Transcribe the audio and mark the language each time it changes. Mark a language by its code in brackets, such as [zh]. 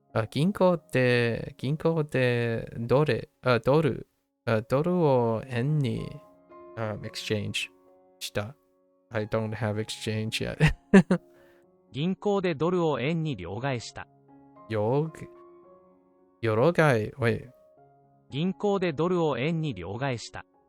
[ja] 銀行ってドルを円にexchange した。 [en] I don't have exchange yet. [ja] 銀行でドルを円に両替した。両替 [en] Wait. [ja] 銀行でドルを円に両替した。